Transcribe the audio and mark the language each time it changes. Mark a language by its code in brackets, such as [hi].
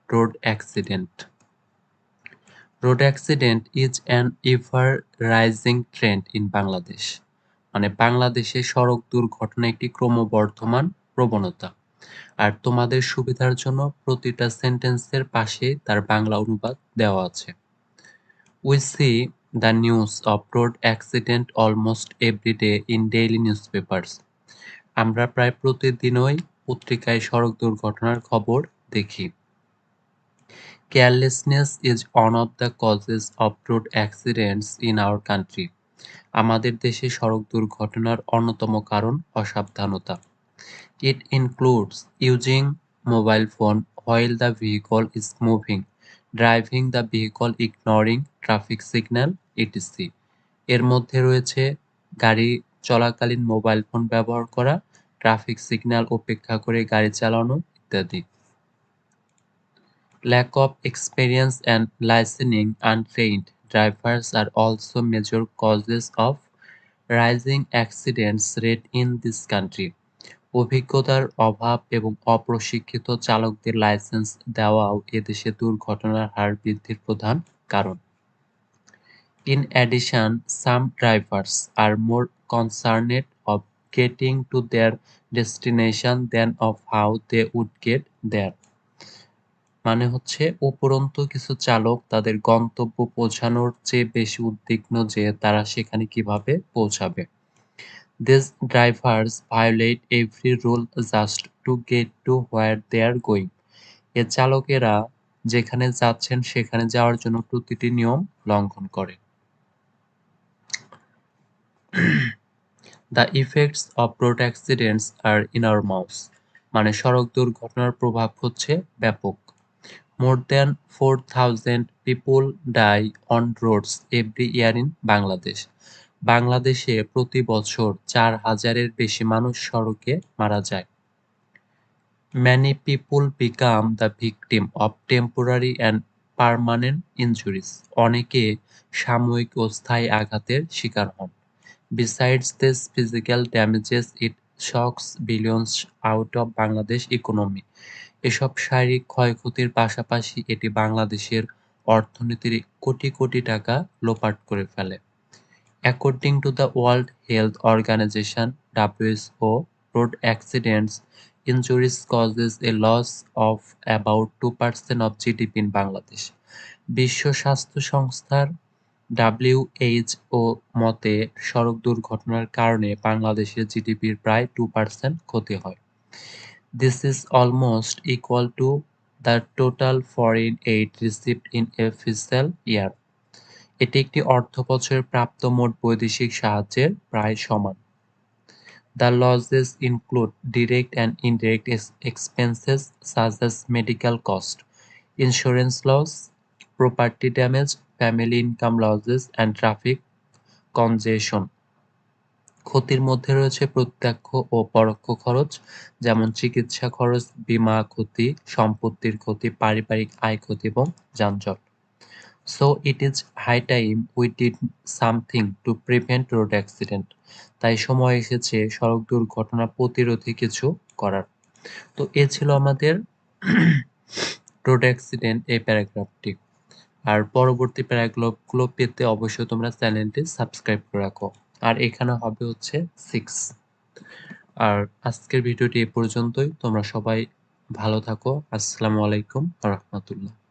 [en] Road accident. Road accident is an ever rising trend in Bangladesh. [bn] মানে বাংলাদেশে সড়ক দুর্ঘটনা একটি ক্রমবর্ধমান প্রবণতা। আর তোমাদের সুবিধার জন্য প্রতিটা সেন্টেন্সের পাশে তার বাংলা অনুবাদ দেওয়া আছে। [en] We see the news of road accident almost every day in daily newspapers. [bn] আমরা প্রায় প্রতিদিনই পত্রিকায় সড়ক দুর্ঘটনার খবর দেখি। [en] Carelessness is one of the causes of road accidents in our country. [bn] আমাদের দেশে সড়ক দুর্ঘটনার অন্যতম কারণ অসাবধানতা। [en] It includes using mobile phone while the vehicle is moving, driving the vehicle ignoring traffic signal, etc. [bn] এর মধ্যে রয়েছে গাড়ি চলাকালীন মোবাইল ফোন ব্যবহার করা, ট্রাফিক সিগন্যাল উপেক্ষা করে গাড়ি চালানো ইত্যাদি। [en] Lack of experience and licensing untrained drivers are also major causes of rising accidents rate in this country. [bn] অভিজ্ঞতার অভাব এবং অপ্রশিক্ষিত চালকদের লাইসেন্স দেওয়াও এদেশে দুর্ঘটনার হার বৃদ্ধির প্রধান কারণ। [en] In addition, some drivers are more concerned of getting to their destination than of how they would get there. [bn] মানে হচ্ছে উপরন্তু কিছু চালক তাদের গন্তব্য পৌঁছানোর চেয়ে বেশি উদ্বিগ্ন যে তারা সেখানে কিভাবে পৌঁছাবে। [en] These drivers violate every rule just to get to where they are going. [bn] এ চালকেরা যেখানে যাচ্ছেন সেখানে যাওয়ার জন্য প্রতিটি নিয়ম লঙ্ঘন করে। [en] The effects of road accidents are enormous. [bn] মানে সড়ক দুর্ঘটনার প্রভাব হচ্ছে ব্যাপক। [en] More than 4,000 people die on roads every year in Bangladesh. [bn] বাংলাদেশে প্রতি বছর 4,000-এর বেশি মানুষ সড়কে মারা যায়। [en] Many people become the victim of temporary and permanent injuries. [bn] অনেকে সাময়িক ও স্থায়ী আঘাতের শিকার হন। [en] Besides these physical damages, it shocks billions out of Bangladesh economy. [bn] এসব শারীরিক ক্ষয়ক্ষতির পাশাপাশি এটি বাংলাদেশের অর্থনীতির কোটি কোটি টাকা লোপাট করে ফেলে। [en] According to the World Health Organization (WHO), road accidents injuries causes a loss of about 2% of GDP in Bangladesh. [bn] বিশ্ব স্বাস্থ্য সংস্থার WHO মতে সড়ক দুর্ঘটনার কারণে বাংলাদেশের জিডিপির প্রায় 2% ক্ষতি হয়। [en] This is almost equal to the total foreign aid received in a fiscal year. [bn] এটি একটি অর্থবছরে প্রাপ্ত মোট বৈদেশিক সাহায্যের প্রায় সমান। [en] The losses include direct and indirect expenses such as medical cost, insurance loss, property damage, family income losses, and traffic congestion. [bn] ক্ষতির মধ্যে রয়েছে প্রত্যক্ষ ও পরোক্ষ খরচ, যেমন চিকিৎসা খরচ, বীমা ক্ষতি, সম্পত্তির ক্ষতি, পারিবারিক আয় ক্ষতি এবং যানজট। [en] So it is high time we did something to prevent road accident. [bn] তাই সময় এসেছে সড়ক দুর্ঘটনা প্রতিরোধে কিছু করার। তো এ ছিল আমাদের রোড অ্যাক্সিডেন্ট এই প্যারাগ্রাফটি। আর পরবর্তী প্যারাগ্রাফগুলো পেতে অবশ্যই তোমরা চ্যানেলটি সাবস্ক্রাইব করে রাখো। আর এখানে হবে হচ্ছে 6। আর আজকের ভিডিওটি এ পর্যন্তই। তোমরা সবাই ভালো থাকো। আসসালামু আলাইকুম ওয়া রাহমাতুল্লাহ।